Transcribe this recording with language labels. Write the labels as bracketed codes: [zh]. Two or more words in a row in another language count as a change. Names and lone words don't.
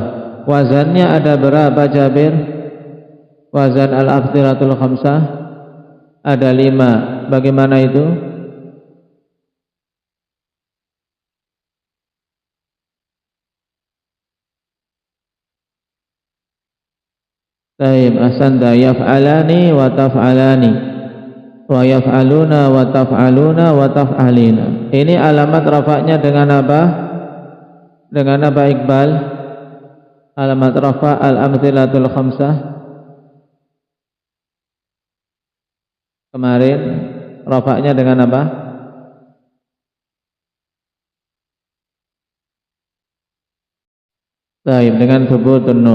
[id] Wazannya ada berapa, Jabir? Wazan [ar] الأمثلة الخمسة [id] ada 5. Bagaimana itu? Baik, ahsanta. [ar] يفعلان وتفعلان ويفعلون وتفعلون وتفعلين. [id] Ini alamat rafa'nya dengan apa? Dengan apa, Iqbal? Alamat rafa' [ar] الأمثلة الخمسة [id] kemarin rafa'nya dengan apa? Baik, dengan [ar] ثبوت النون.